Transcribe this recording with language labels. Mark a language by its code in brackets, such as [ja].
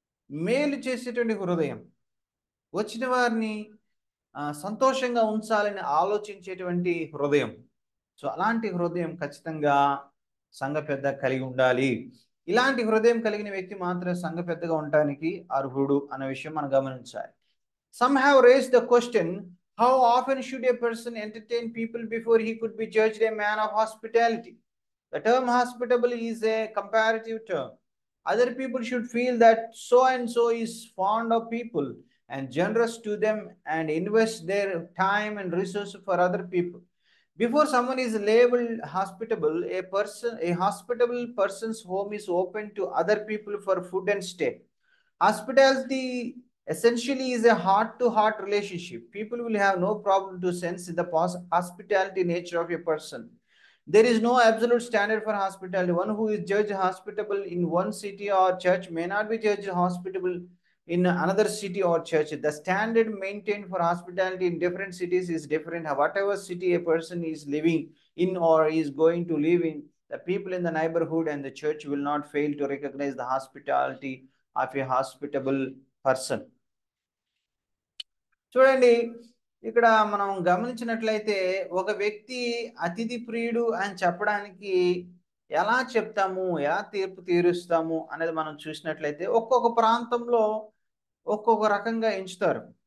[te] మేలు చేసేటువంటి హృదయం, వచ్చిన వారిని సంతోషంగా ఉంచాలని ఆలోచించేటువంటి హృదయం. సో అలాంటి హృదయం ఖచ్చితంగా సంఘ పెద్ద కలిగి ఉండాలి. ఇలాంటి హృదయం కలిగిన వ్యక్తి మాత్రమే సంఘ పెద్దగా ఉండటానికి అర్హుడు అన్న విషయం మనం గమనించాలి. [en] Some have raised the question, how often should a person entertain people before he could be judged a man of hospitality? The term hospitable is a comparative term. Other people should feel that so and so is fond of people and generous to them and invest their time and resources for other people. Before someone is labeled hospitable, a hospitable person's home is open to other people for food and stay. Hospitality essentially is a heart to heart relationship. People will have no problem to sense the hospitality nature of a person. There is no absolute standard for hospitality. One who is judged hospitable in one city or church may not be judged hospitable in another city or church. The standard maintained for hospitality in different cities is different. Whatever city a person is living in or is going to live in, the people in the neighborhood and the church will not fail to recognize the hospitality of a hospitable person. [te] చూడండి, ఇక్కడ మనం గమనించినట్లయితే ఒక వ్యక్తి అతిథి ప్రియుడు అని చెప్పడానికి ఎలా చెప్తాము, ఎలా తీర్పు తీరుస్తాము అనేది మనం చూసినట్లయితే ఒక్కొక్క ప్రాంతంలో ఒక్కొక్క రకంగా ఎంచుతారు.